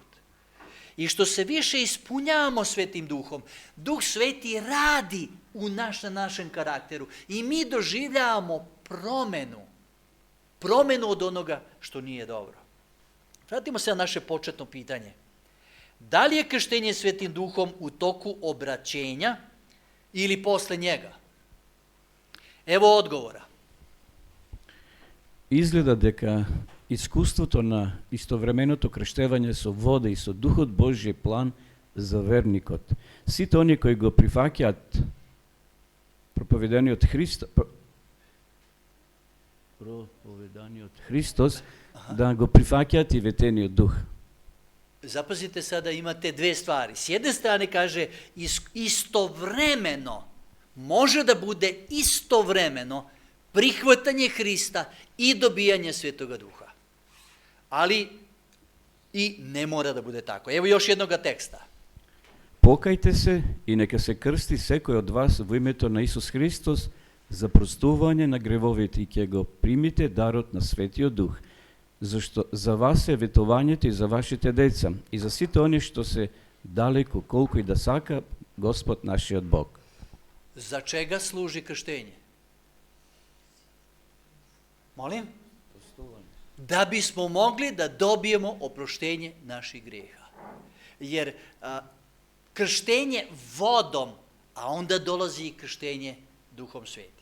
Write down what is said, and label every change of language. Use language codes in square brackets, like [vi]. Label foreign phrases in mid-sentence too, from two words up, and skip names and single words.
[sr] I što se više ispunjavamo Svetim Duhom, Duh Sveti radi u našem karakteru i mi doživljavamo promenu od onoga što nije dobro. Vratimo se na naše početno pitanje. Da li je krštenje Svetim Duhom u toku obraćenja ili posle njega? Evo odgovora. [mk] Izgleda дека искуството на истовременото крштевање со вода и со Духот Божји план за верникот. Сите они кои го прифаќаат проповеданиот Христос, да го прифаќаат и ветениот Дух. [sr] Zapazite sada, imate dve stvari. S jedne strane kaže istovremeno, može da bude istovremeno prihvatanje Hrista i dobijanje Svetoga Duha. Ali i ne mora da bude tako. Evo još jednog teksta. [mk] Покајте се и нека се крсти секој од вас во името на Исус Христос за простување на гревовите и ќе го примите дарот на Светиот Дух. Зашто за вас е ветувањето и за вашите деца и за сите они што се далеко колку и да сака Господ нашиот Бог. [sr] За čega služi krštenje? Molim? Da bismo mogli da dobijemo oproštenje naših grijeha. Jer krštenje vodom, a onda dolazi i krštenje Duhom Svetim.